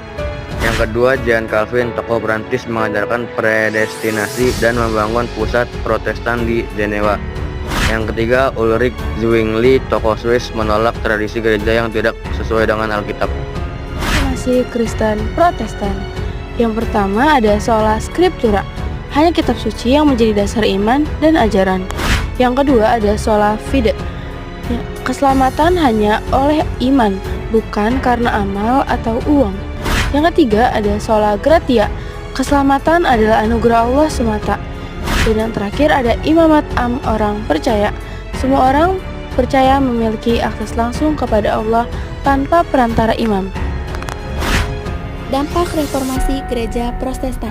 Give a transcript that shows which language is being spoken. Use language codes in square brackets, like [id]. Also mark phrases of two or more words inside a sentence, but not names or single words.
[id] Yang kedua, John Calvin, tokoh Prancis, mengajarkan predestinasi dan membangun pusat Protestan di Jenewa. Yang ketiga, Ulrich Zwingli, tokoh Swiss, menolak tradisi gereja yang tidak sesuai dengan Alkitab. Reformasi Kristen Protestan. Yang pertama ada [la] sola scriptura, [id] hanya kitab suci yang menjadi dasar iman dan ajaran. Yang kedua ada [la] sola fide, [id] keselamatan hanya oleh iman, bukan karena amal atau uang. Yang ketiga ada [la] sola gratia, [id] keselamatan adalah anugerah Allah semata. Dan yang terakhir ada imamat orang percaya, semua orang percaya memiliki akses langsung kepada Allah tanpa perantara imam. Dampak reformasi gereja Protestan.